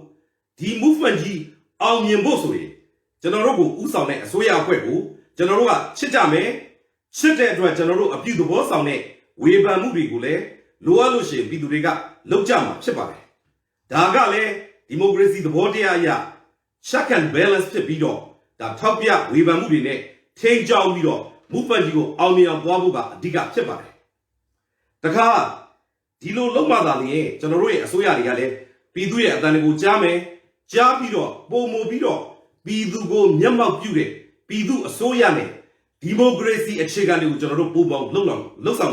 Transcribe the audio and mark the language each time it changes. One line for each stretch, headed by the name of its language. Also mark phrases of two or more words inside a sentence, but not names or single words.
Burmese: ဒီ movement ကြီးအောင်မြင်ဖို့ဆိုရင်ကျွန်တော်တို့ကိုဥဆောင်တဲ့အစိုးရအဖွဲ့ကိုကျွန်တော်တို့ကချစ်ကြမယ်ချစ်တဲ့အတွက်ကျွန်တော်တို့အပြုသဘောဆောင်တဲ့ဝေဖန်မှုတွေကိုလည်းလိုအပ်လို့ရှိရင်ပြည်သူတွေကလုပ်ကြမှာဖြစ်ပါတယ်ဒါကလည်းဒီမိုကရေစီသဘောတရားအရ
English: check and balance
Burmese: ဖြစ်ပြီးတော့ဒါထောက်ပြဝေဖန်မှုတွေနဲ့ထိန်းကျောင်းပြီးတော့ movement ကြီးကိုအောင် မြင်အောင်သွားဖို့ကအဓိကဖြစ်ပါတယ်တခါဒီလိုလုံးမသာလျင်ကျွန်တော်တို့ရဲ့အစိုးရတွေကလည်းပြည်သူရဲ့အသံတွေကိုကြားမယ်ကြားပြီးတော့ပုံမူပြီးတော့ပြည်သူကိုမျက်မှောက်ပြုတဲ့ပြည်သူအစိုးရနဲ့ဒီမိုကရေစီအခြေခံတွေကိုကျွန်တော်တို့ပုံပေါင်းလှုပ်ဆောင်